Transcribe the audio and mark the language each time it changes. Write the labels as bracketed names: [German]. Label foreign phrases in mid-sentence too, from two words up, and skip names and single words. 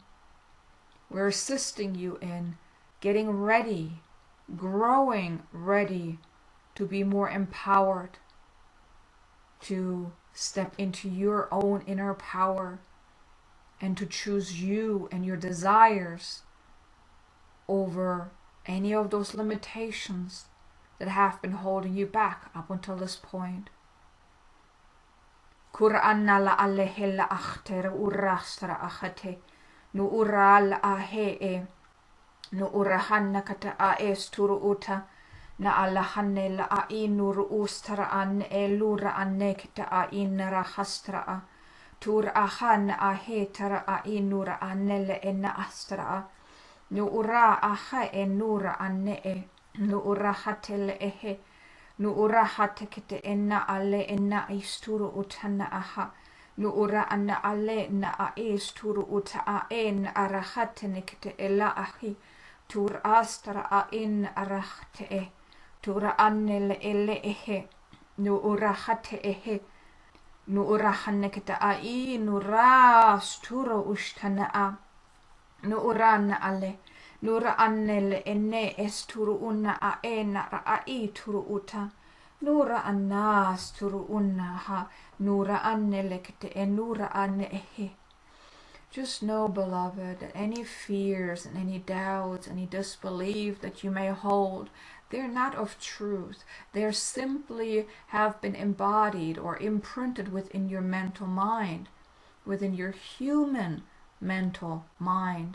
[English] We're assisting you in getting ready, growing ready to be more empowered, to step into your own inner power and to choose you and your desires over any of those limitations that have been holding you back up until this point. Kur'anna la alehella akhter urastra akhate nu ural ahe nu urahanna kata aes turu uta na alahanne la ainur ustra an elura annekta ainra hastra tur ahan ahetara ainura annele enna astra nu ura aha enura anne nu ura hatele ehe nu ura hatekete enna alle enna isturu utana aha nu ura anna alle na aisturu uta a en arahatenekete ella ahi tur astra a in arahte tura annele elle ehe nu ura hate ehe nu ura hanekete a I nu ras turo ushtana a nu ura na alle nura annelle enne esturu unna a ena ra a I turu uta nura annas turu unna ha nura annelle kete enura anne ehe. Just know, beloved, that any fears and any doubts, any disbelief that you may hold, They're not of truth. They're simply have been embodied or imprinted within your mental mind, within your human mental mind.